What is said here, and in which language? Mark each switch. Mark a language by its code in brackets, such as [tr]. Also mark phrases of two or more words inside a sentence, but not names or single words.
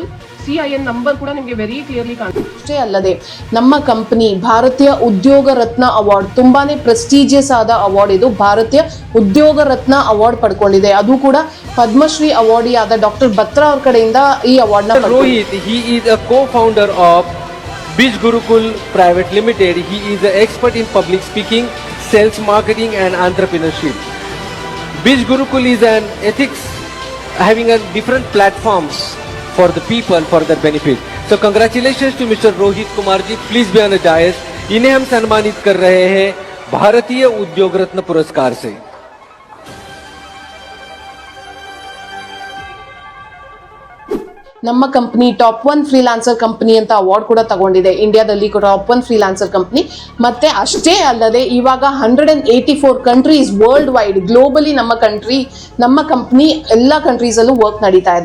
[kn] CIN ನಂಬರ್ ಕೂಡ ನಿಮಗೆ [en] very clearly [kn] ಕಾಣುತ್ತೆ. ಅಷ್ಟೇ ಅಲ್ಲದೆ ನಮ್ಮ ಕಂಪನಿ ಭಾರತೀಯ ಉದ್ಯೋಗ ರತ್ನ ಅವಾರ್ಡ್, ತುಂಬಾನೇ ಪ್ರೆಸ್ಟೀಜಿಯಸ್ ಆದ ಅವಾರ್ಡ್ ಇದು. ಭಾರತೀಯ ಉದ್ಯೋಗ ರತ್ನ ಅವಾರ್ಡ್ ಪಡ್ಕೊಂಡಿದೆ. ಅದು ಕೂಡ ಪದ್ಮಶ್ರೀ ಅವಾರ್ಡಿ ಆದ ಡಾಕ್ಟರ್ ಬತ್ರಾ ಅವ್ರ ಕಡೆಯಿಂದ ಈ ಅವಾರ್ಡ್ ನ. [en] ರೋಹಿತ್, he is a co-founder of Biz Gurukul Private Limited. He is an expert in public speaking, sales, marketing and entrepreneurship. Biz Gurukul is an ethics having a different platforms for the people for their benefit. So congratulations to Mr. Rohit Kumar ji. Please be on the dais. [hi] इन्हें हम सम्मानित कर रहे हैं भारतीय उद्योग रत्न पुरस्कार से. [kn] ನಮ್ಮ ಕಂಪನಿ [en] top 1 freelancer company [kn] ಅಂತ ಅವಾರ್ಡ್ ಕೂಡ ತಗೊಂಡಿದೆ. ಇಂಡಿಯಾದಲ್ಲಿ [en] top 1 freelancer company. [kn] ಮತ್ತೆ ಅಷ್ಟೇ ಅಲ್ಲದೆ ಇವಾಗ 184 [en] countries world wide, [kn] ಗ್ಲೋಬಲಿ ನಮ್ಮ ಕಂಪ್ನಿ ಎಲ್ಲ ಕಂಟ್ರೀಸಲ್ಲೂ ವರ್ಕ್ ನಡೀತಾ ಇದೆ.